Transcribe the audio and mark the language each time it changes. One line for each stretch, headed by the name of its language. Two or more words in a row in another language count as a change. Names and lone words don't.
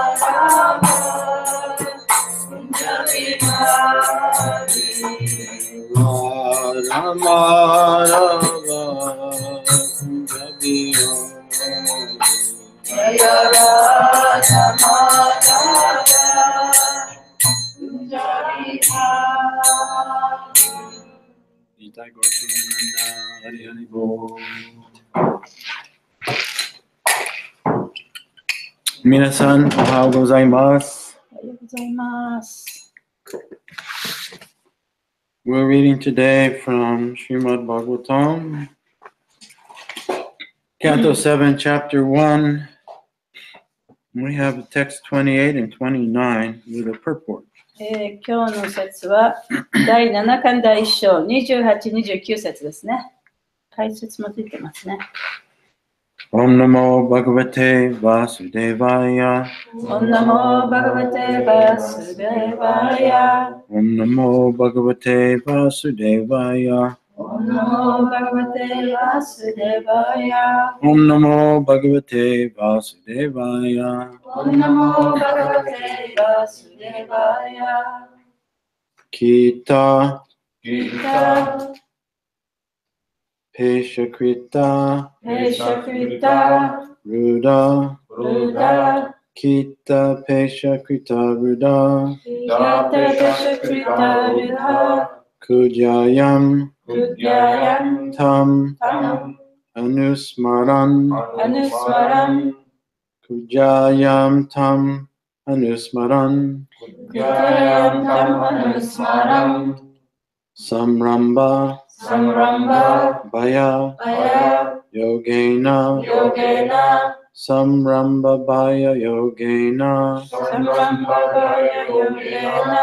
Sanskrit: Punjabi Rama Punjabi Jaya Rama Punjabi Nitai Gaur-Nanda Hari Hari Bol.
Japanese: みなさん、おはようございます.
English: We're reading today from Srimad Bhagavatam, Canto 7, Chapter 1. We have text 28 and 29 with a purport.
Japanese: 今日の説は第7巻第1章28、29節ですね。解説もついてますね。
Sanskrit: Om Namo Bhagavate Vasudevaya. Om Namo Bhagavate Vasudevaya. Om Namo Bhagavate Vasudevaya. Om Namo Bhagavate Vasudevaya. Om Namo Bhagavate Vasudevaya. Om Namo Bhagavate Vasudevaya. Kitah. Kitah. Peśaskṛtā. Peśaskṛtā. Ruddhah. Ruddhah. Kitah peśaskṛtā ruddhah. Kitah peśaskṛtā ruddhah. Kudyayāṁ. Kudyayam. Tam. Anusmaran. Kudyayāṁ tam. Anusmaran. Saṁrambha-bhaya-yogena. Saṁrambha-bhaya-yogena.